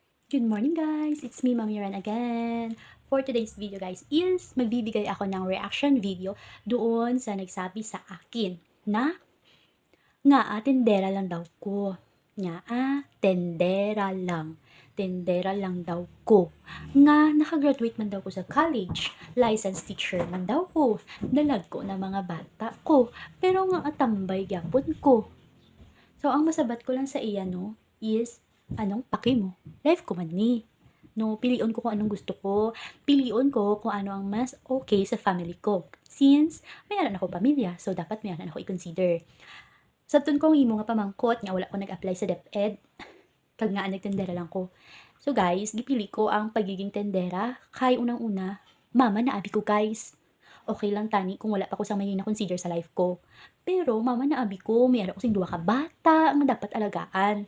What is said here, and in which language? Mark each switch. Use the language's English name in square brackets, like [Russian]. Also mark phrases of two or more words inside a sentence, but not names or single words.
[English] Good morning guys! It's me, Mami Ran again. For today's video guys is [Filipino] magbibigay ako ng reaction video doon sa nagsabi sa akin na tendera lang daw ko. Tendera lang. Tendera lang daw ko. [Hiligaynon] Nakagraduate man daw ko sa college. Licensed teacher man daw ko. Dalag ko na mga bata ko. Pero atambay gyapon ko. So ang masabat ko lang sa iya no is [Filipino] anong paki mo? [Hiligaynon] Life ko man ni. No, pilion ko kung anong gusto ko. Pilion ko kung ano ang mas okay sa family ko. [Filipino] Since mayroon ako pamilya, so dapat mayroon ako i-consider. [Hiligaynon] Sa tun kong imo nga pamangkot nga wala ko nag-apply sa DepEd, kag nga nagtendera lang ko. So guys, gipili ko ang pagiging tendera kay unang-una, mama na abi ko guys. Okay lang tani kung wala pa ko sang may na-consider sa life ko. Pero mama na abi ko, mayroon ko sing duha ka bata nga dapat alagaan.